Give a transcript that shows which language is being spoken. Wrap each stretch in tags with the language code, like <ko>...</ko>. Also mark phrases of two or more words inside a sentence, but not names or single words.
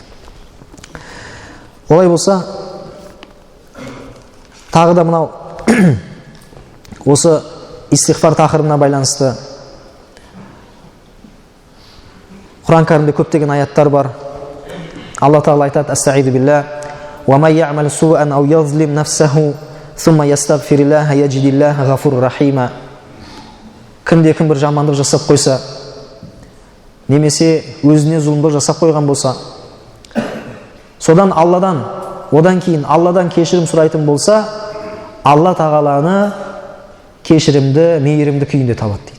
<kk>Олай болса, тағы да мынау осы истихфар тақырыбына байланысты Құран кәрімде көптеген аяттар бар. Алла Тағала айтады:</kk> <ar>"أستعيذ بالله ومن يعمل سوءا أو يظلم نفسه ثم يستغفر الله يجد الله غفورا رحيما."</ar> <kk>Кімде-кім бір жамандық жасап қойса, немесе өзіне зұлымдық жасап қойған болса, содан одан кейін Алладан кешірім сұрайтын болса, Алла Тағаланы кешірімді, мейірімді күйінде табады дейді.</kk>